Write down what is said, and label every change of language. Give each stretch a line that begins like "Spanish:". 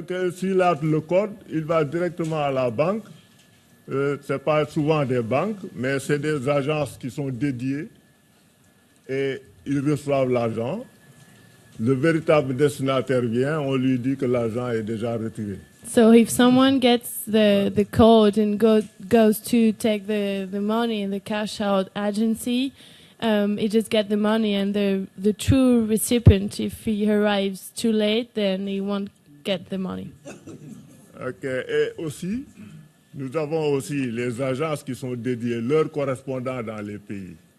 French: S'il a le code, il va directement à la banque. C'est pas souvent des banques, mais c'est des agences qui sont dédiées et ils reçoivent l'argent. Le véritable destinataire vient, on lui dit que l'argent est déjà retiré.
English: So if someone gets the code and goes to take the money in the cash out agency, he just get the money, and the true recipient, if he arrives too late, then he won't get the money. Ok.
French: Et aussi, nous avons aussi les agences qui sont dédiées, leurs correspondants dans les pays.